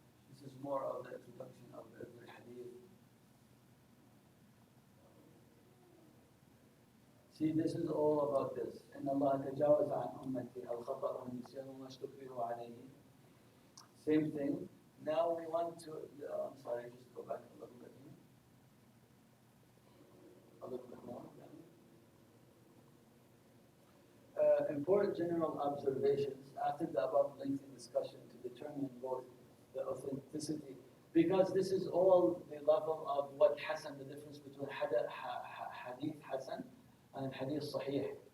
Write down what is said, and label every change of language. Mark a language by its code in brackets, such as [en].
[en] This is more of the introduction of every hadith. See, this is all about this. [ar] إن الله تجاوز عن أمتي الخطأ والنسيان وما استكرهوا عليه. [en] Same thing. Now we want to. I'm sorry, just go back a little bit here. A little bit more. Important general observations after the above lengthy discussion to determine both the authenticity, because this is all the level of what Hasan, the difference between hadith Hasan and hadith Sahih.